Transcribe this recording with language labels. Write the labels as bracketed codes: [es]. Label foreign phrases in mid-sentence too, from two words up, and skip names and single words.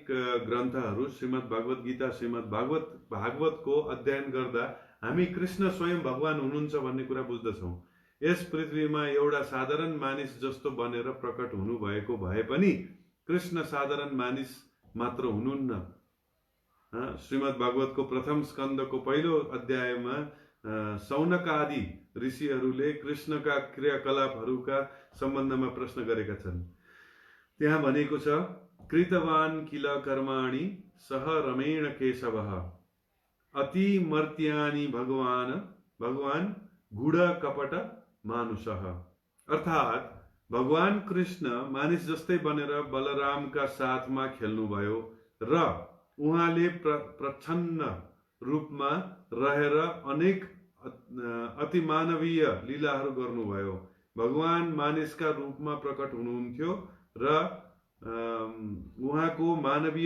[ne] ग्रन्थहरू श्रीमद् भगवत गीता श्रीमद् भागवतको अध्ययन गर्दा हामी कृष्ण स्वयं भगवान हुनुहुन्छ भन्ने कुरा बुझ्दछौँ यस पृथ्वीमा एउटा साधारण मानिस जस्तो बनेर प्रकट हुनुभएको भए पनि कृष्ण साधारण मानिस मात्र हुनुहुन्न श्रीमद् भागवतको प्रथम स्कन्धको पहिलो अध्यायमा सौनक आदि ऋषिहरूले कृष्णका क्रियाकलापहरूका सम्बन्धमा प्रश्न गरेका छन् त्यहाँ भनेको छ [sa] कृतवान किल कर्माणि सह रमेण केशवः अतिमर्त्यानि भगवान गुढ कपट मानुषः [ne] अर्थात् भगवान कृष्ण मानिस जस्तै बनेर बलरामका साथमा खेल्नुभयो र उहाँले प्रच्छन्न रूपमा रहेर अनेक अतिमानवीय लीलाहरू गर्नुभयो भगवान मानिसका रूपमा प्रकट हुनुहुन्थ्यो र उहाँको मानवीय